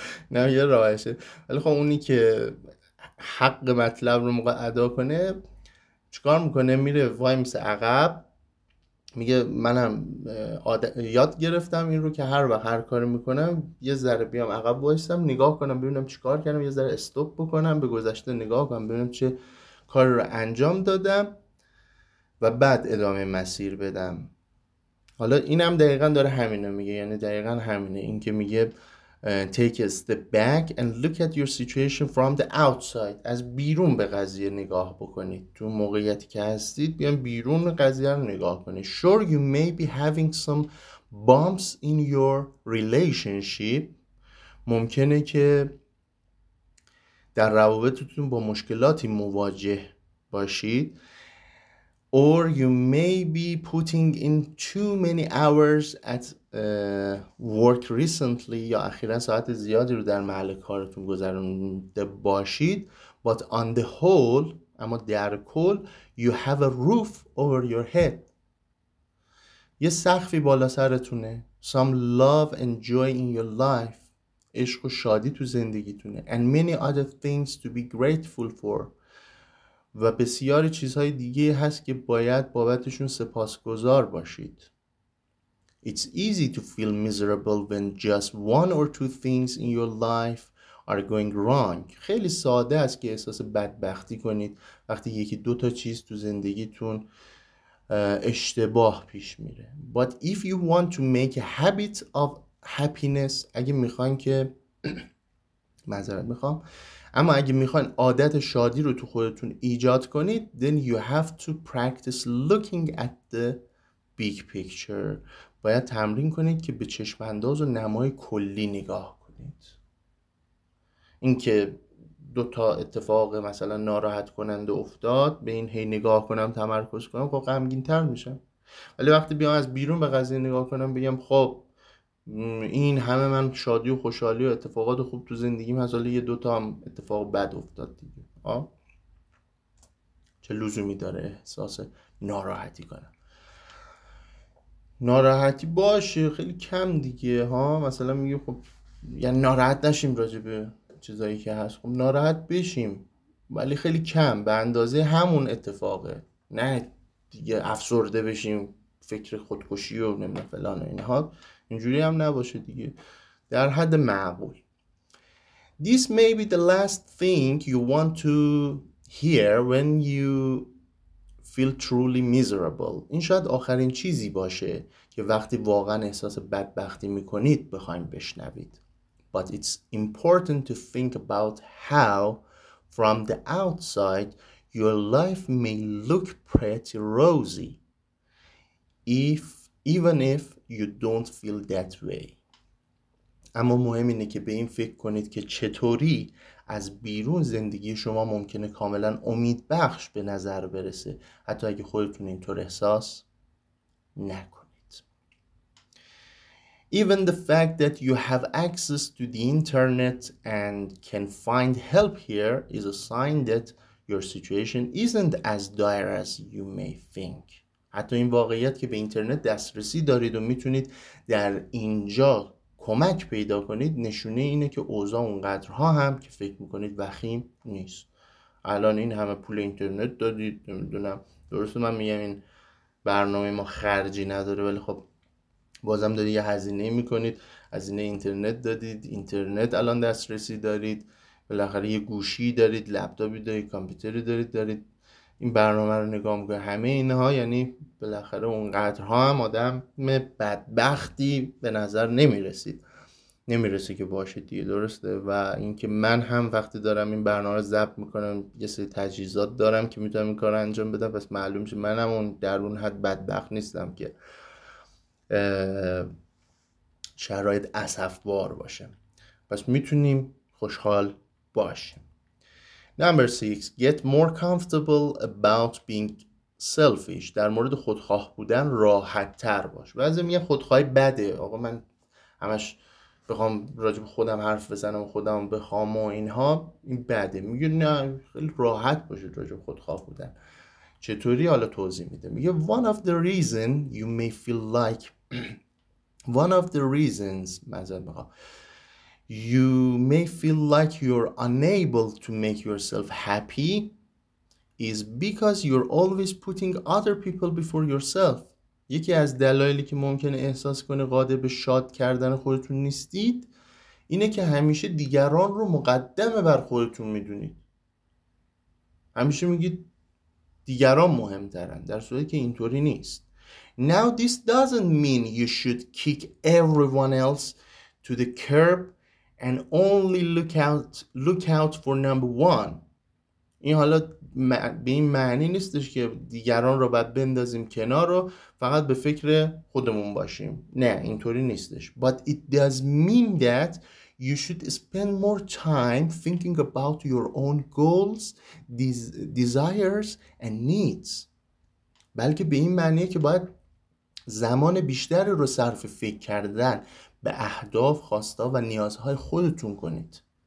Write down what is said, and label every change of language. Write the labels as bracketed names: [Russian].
[Persian] نه یه راهشه، ولی خب اونی که حق مطلب رو موقع ادا کنه چیکار میکنه؟ میره وای میسه عقب، میگه منم یاد گرفتم این رو که هر وقت هر کاری میکنم یه ذره بیام عقب وایسم، نگاه کنم ببینم چیکار کردم، یه ذره استاپ بکنم، به گذشته نگاه کنم ببینم چه کاری رو انجام دادم و بعد ادامه مسیر بدم. حالا اینم دقیقا داره همینو میگه، یعنی دقیقا همینه، این که میگه [English] take a step back and look at your situation from the outside. [Persian] از بیرون به قضیه نگاه بکنید، تو موقعیتی که هستید بیان بیرون قضیه رو نگاه کنید. [English] Sure you may be having some bumps in your relationship. [Persian] ممکنه که در روابطتون با مشکلاتی مواجه باشید. [English] Or you may be putting in too many hours at work recently. [Persian] یا اخیرا ساعت زیادی رو در محل کارتون گذرونده باشید. [English] But on the whole، [Persian] اما در کل، [English] you have a roof over your head. [Persian] یه سقفی بالا سرتونه. [English] Some love and joy in your life. [Persian] عشق و شادی تو زندگیتونه. [English] And many other things to be grateful for. [Persian] و بسیاری چیزهای دیگه هست که باید بابتشون سپاسگزار باشید. [English] It's easy to feel miserable when just one or two things in your life are going wrong. [Persian] خیلی ساده است که احساس بدبختی کنید وقتی یکی دو تا چیز تو زندگیتون اشتباه پیش میره. [English] But if you want to make a habit of happiness، [Persian] اگه میخواین که اما اگه میخواین عادت شادی رو تو خودتون ایجاد کنید، [English] then you have to practice looking at the big picture. [Persian] باید تمرین کنید که به چشم انداز و نمای کلی نگاه کنید. این که دو تا اتفاق مثلا ناراحت کننده افتاد، به این هی نگاه کنم تمرکز کنم، خب غمگین تر میشم. ولی وقتی بیام از بیرون به قضیه نگاه کنم، بگم خب این همه من شادی و خوشحالی و اتفاقات خوب تو زندگیم هست، حالا یه دوتا هم اتفاق بد افتاد دیگه، چه لزومی داره احساس ناراحتی کنم؟ ناراحتی باشه خیلی کم دیگه مثلا میگه خب یعنی ناراحت نشیم راجع به چیزایی که هست، خب ناراحت بشیم ولی خیلی کم، به اندازه همون اتفاقه، نه دیگه افسرده بشیم، فکر خودکشی و نمیدونم فلان و اینها، اینجوری هم نباشه دیگه، در حد معقول. [English] This may be the last thing you want to hear when you feel truly miserable. [Persian] این شاید آخرین چیزی باشه که وقتی واقعا احساس بدبختی میکنید بخوایم بشنوید. [English] But it's important to think about how from the outside your life may look pretty rosy even if you don't feel that way. [Persian] اما مهم اینه که به این فکر کنید که چطوری از بیرون زندگی شما ممکنه کاملا امید بخش به نظر برسه، حتی اگه خودتون اینطور احساس نکنید. [English] Even the fact that you have access to the internet and can find help here is a sign that Your situation isn't as dire as you may think. [Persian] حتی این واقعیت که به اینترنت دسترسی دارید و میتونید در اینجا کمک پیدا کنید نشونه اینه که اوضاع اونقدرها هم که فکر میکنید وخیم نیست. الان این همه پول اینترنت دادید، نمیدونم، درسته من میگم این برنامه ما خرجی نداره ولی خب بازم دارید یه هزینه میکنید، هزینه اینترنت دادید، اینترنت الان دسترسی دارید، بالاخره یه گوشی دارید، لپتاپی دارید، کامپیوتری دارید این برنامه رو نگاه میکنید. همه اینها یعنی بالاخره اونقدرها هم آدم بدبختی به نظر نمیرسه که باشه دیگه، درسته. و اینکه من هم وقتی دارم این برنامه رو ضبط میکنم یه سری تجهیزات دارم که میتونم این کار رو انجام بدم، پس معلوم میشه منم اون در اون حد بدبخت نیستم که شرایط اسفبار باشه، پس میتونیم خوشحال باشیم. [English] Number 6. Get more comfortable about being selfish. [Persian] در مورد خودخواه بودن راحت تر باش. بعضی میگن خودخواهی بده، آقا من همش بخوام راجب خودم حرف بزنم و خودم بخوام و اینها، این بده. میگه نه، خیلی راحت باشید راجب خودخواه بودن. چطوری؟ حالا توضیح میده. میگه [English] one of the reasons you may feel like one of the reasons you may feel like you're unable to make yourself happy is because you're always putting other people before yourself. [Persian] یکی از دلایلی که ممکنه احساس کنه قادر به شاد کردن خودتون نیستید اینه که همیشه دیگران رو مقدم بر خودتون میدونید. همیشه میگید دیگران مهمترن، در صورتی که اینطوری نیست. [English] Now this doesn't mean you should kick everyone else to the curb and only look out for number one. [Persian] این حالا به این معنی نیستش که دیگران رو باید بندازیم کنار و فقط به فکر خودمون باشیم. نه، اینطوری نیستش. [English] But it does mean that you should spend more time thinking about your own goals, desires and needs. [Persian] بلکه به این معنیه که باید زمان بیشتری رو صرف فکر کردن به اهداف، خواستا و نیازهای خودتون کنید.